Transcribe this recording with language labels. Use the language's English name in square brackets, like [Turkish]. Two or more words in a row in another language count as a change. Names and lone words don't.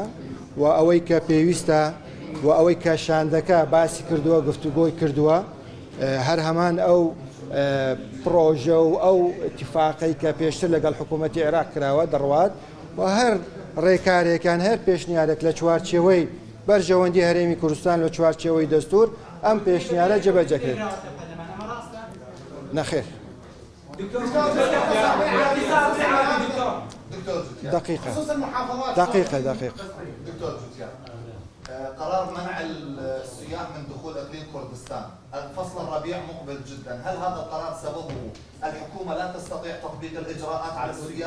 [Central Kurdish] و ئەوەی کە پێویستە و ئەوەی کە شاندەکە باسی کردووە گفتوگۆی کردووە هەر هەمان ئەو پرۆژە و ئەو اتفاقی کە پێشتر لەگەڵ حکوومەتی عێراق کراوە دەڕوات و هەر ڕێکارێکان هەر پێشنیارێک لە چوارچێوەی بەرژەوەندی هەرێمی کوردستان لە چوارچێوەی دەستور ئەم پێشنیارە جێبەجەکرێت. نەخێر دقيقة [Arabic] قرار منع السياح من دخول اقليم كردستان، الفصل الربيع مقبل جدا، هل هذا القرار سببه الحكومه لا تستطيع تطبيق الاجراءات على السياح؟